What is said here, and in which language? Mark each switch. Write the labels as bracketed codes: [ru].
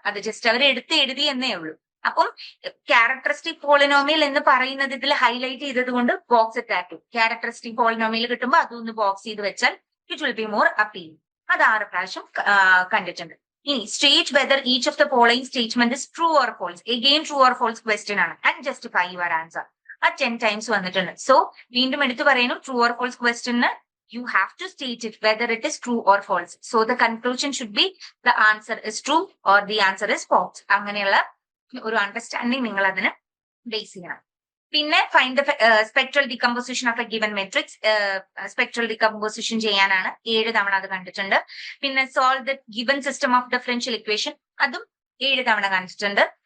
[ml] അത് ജസ്റ്റ് അവർ എഴുതി എന്നേ ഉള്ളൂ. അപ്പം ക്യാരക്ടറിസ്റ്റിക് പോളിനോമിയൽ എന്ന് പറയുന്നത് ഇതിൽ ഹൈലൈറ്റ് ചെയ്തത് കൊണ്ട് ബോക്സ് ഇട്ടാറ്റു. ക്യാരക്ടറിസ്റ്റിക് പോളിനോമിയൽ കിട്ടുമ്പോൾ അതൊന്ന് ബോക്സ് ചെയ്ത് വെച്ചാൽ it will be more appeal. അത് 6 പ്രാവശ്യം കണ്ടിട്ടുണ്ട്. ഇനി state whether each of the following statement is true or false. Again true or false question ആണ്. And justify your answer. ആ 10 ടൈംസ് വന്നിട്ടുണ്ട്. സോ വീണ്ടും എടുത്തു പറയുന്നു, true or false question [en] you have to state it whether it is true or false. So the conclusion should be the answer is true or the answer is false. [ml] അങ്ങനെയുള്ള ഒരു understanding നിങ്ങൾ അതിന് base ചെയ്യണം. പിന്നെ find the spectral decomposition of A given matrix. Spectral decomposition ചെയ്യാനാണ് 7 തവണ അത് കണ്ടിട്ടുണ്ട്. പിന്നെ solve the given system of differential equation, അതും 7 തവണ കണ്ടിട്ടുണ്ട്.